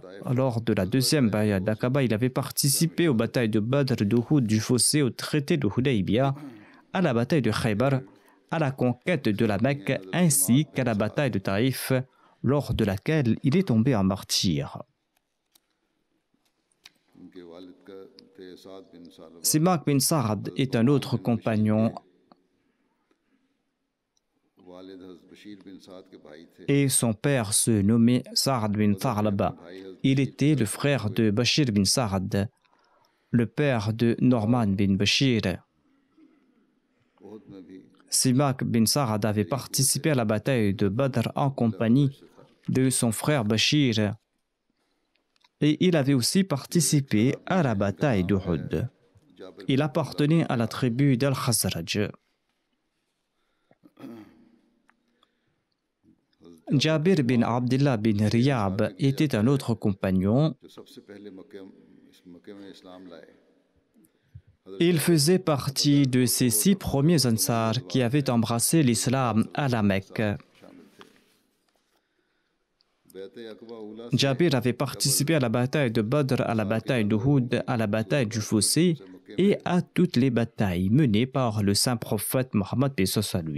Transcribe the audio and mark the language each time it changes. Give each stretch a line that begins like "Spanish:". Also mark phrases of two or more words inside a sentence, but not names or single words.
French: Lors de la deuxième Bay'a d'Aqaba, il avait participé aux batailles de Badr, d'Uhud, du Fossé, au traité de Hudaybiyah, à la bataille de Khaybar, à la conquête de la Mecque, ainsi qu'à la bataille de Taïf, lors de laquelle il est tombé en martyr. Simak bin Sa'ad est un autre compagnon et son père se nommait Sa'ad bin Taghlaba. Il était le frère de Bashir bin Sa'ad, le père de Norman bin Bashir. Simak bin Sa'ad avait participé à la bataille de Badr en compagnie de son frère Bashir et il avait aussi participé à la bataille d'Uhud. Il appartenait à la tribu d'Al-Khazraj. Jabir bin Abdullah bin Riyab était un autre compagnon. Il faisait partie de ces 6 premiers Ansar qui avaient embrassé l'islam à la Mecque. Jabir avait participé à la bataille de Badr, à la bataille d'Uhud, à la bataille du Fossé et à toutes les batailles menées par le saint prophète Mohammed soit lui.